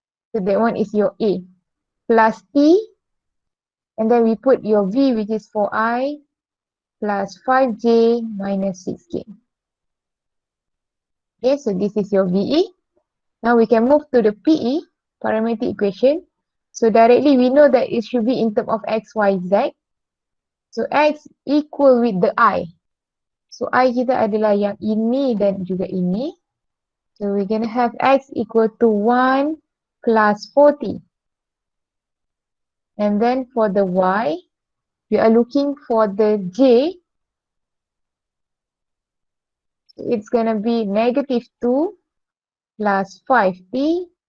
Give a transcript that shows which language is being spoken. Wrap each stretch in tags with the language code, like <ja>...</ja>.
<en>So that one is your A. Plus T, and then we put your V, which is 4I plus 5J minus 6K. Okay, so this is your VE. Now we can move to the PE, parametric equation. So directly we know that it should be in terms of X, Y, Z. So X equal with the I.</en> <ms>So I kita adalah yang ini dan juga ini.</ms> <en>So we're gonna have X equal to 1 plus 40. And then for the Y, we are looking for the J. It's gonna be -2 plus 5t.</en>